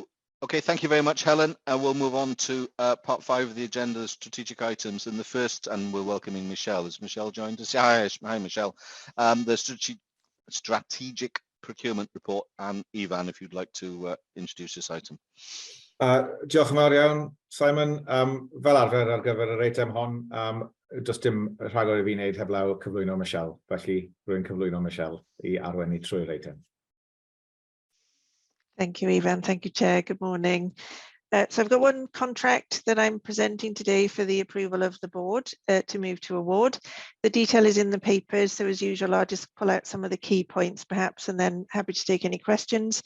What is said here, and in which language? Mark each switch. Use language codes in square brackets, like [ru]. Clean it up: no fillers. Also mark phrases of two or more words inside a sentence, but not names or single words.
[en] Okay, thank you very much, Helen. We'll move on to part 5 of the agenda, strategic items. And the first, and we're welcoming Michelle. Has Michelle joined us? Hi, Michelle. The strategic procurement report, and Ivan, if you'd like to introduce this item. [cy] Diolch yn fawr iawn, Simon. Fel arfer ar gyfer yr eitem hon, does dim rhagor I fi wneud heblaw cyflwyno Michelle. Felly, rwy'n cyflwyno Michelle I arwennu trwy'r eitem. [en] Thank you, Ivan. Thank you, Chair. Good morning. So I've got one contract that I'm presenting today for the approval of the board to move to award. The detail is in the papers, so as usual, I'll just pull out some of the key points perhaps, and then happy to take any questions.